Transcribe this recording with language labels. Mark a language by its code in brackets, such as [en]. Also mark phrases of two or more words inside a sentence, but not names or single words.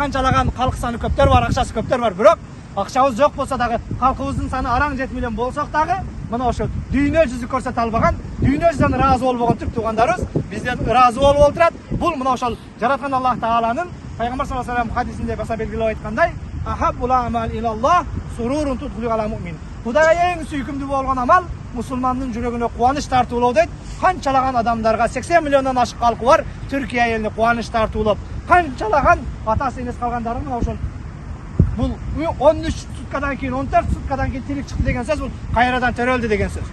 [ky] Канчалаган калк саны көптөр бар, акчасы көптөр бар, бирок акчабыз жок болсо дагы, калкыбыздын саны араң 7 миллион болсок дагы, мына ошо дүйнө жүзү көрсөтө албаган, дүйнө жүзүнөн ыраазы болбогон түрк туугандарыбыз бизден ыраазы болуп отурат. Бул мына ошол жараткан Аллах Тааланын пайгамбар [ar] صلى الله عليه وسلم [ky] хадисинде баса белгилеп айткандай, [ar] أحب الأعمال إلى الله سرور تدخل على مؤمن. [ky] Кудайга эң сүйкүмдүү болгон амал мусулмандын жүрөгүнө кубаныч тартуулоо дейт. Канчалаган адамдарга 80 миллиондон ашык калкы бар Түркия элине кубаныч тартуулоп, канчалаган атасы энеси калгандары мына ошол бул 13 суткадан кийин 14 суткадан кийин тирик чыкты деген сөз бул кайрадан төрөлдү деген сөз.